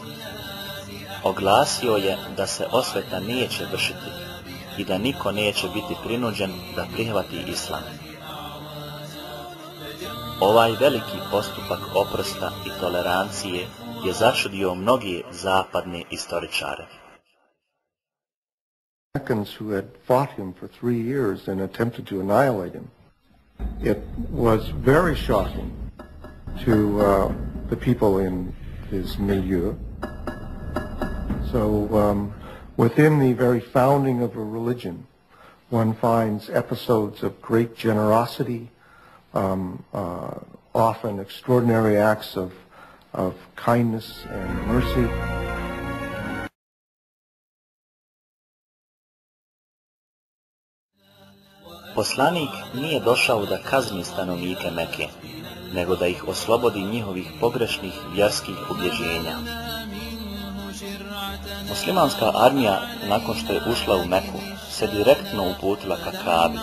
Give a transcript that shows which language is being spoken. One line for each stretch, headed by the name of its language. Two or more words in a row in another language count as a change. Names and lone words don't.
Bosnian: Oglasio je da se osveta neće vršiti i da niko neće biti prinuđen da prihvati islam. Ovaj veliki postupak oprosta i tolerancije je začudio mnoge zapadne istoričare.
English: Who had fought him for 3 years and attempted to annihilate him. It was very shocking to the people in his milieu. So within the very founding of a religion, one finds episodes of great generosity, often extraordinary acts of kindness and mercy.
Bosnian: Poslanik nije došao da kazni stanovnike Meke, nego da ih oslobodi njihovih pogrešnih vjerskih ubjeđenja. Muslimanska armija, nakon što je ušla u Meku, se direktno uputila ka Kabi.